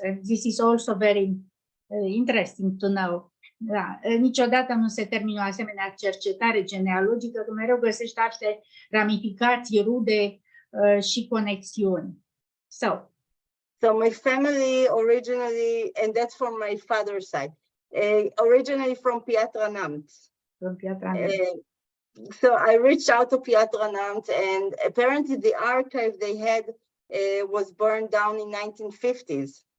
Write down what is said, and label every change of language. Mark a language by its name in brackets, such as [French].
[English] This is also very interesting to know. [Romanian] Da, niciodată nu se termină o asemenea cercetare genealogică, că mereu găsești alte ramificații, rude și conexiuni. [English] So my family originally, and that's from my father's side, originally from Piatra Neamț. From Piatra Neamț. So I reached out to Piatra Neamț, and apparently the archive they had was burned down in 1950s.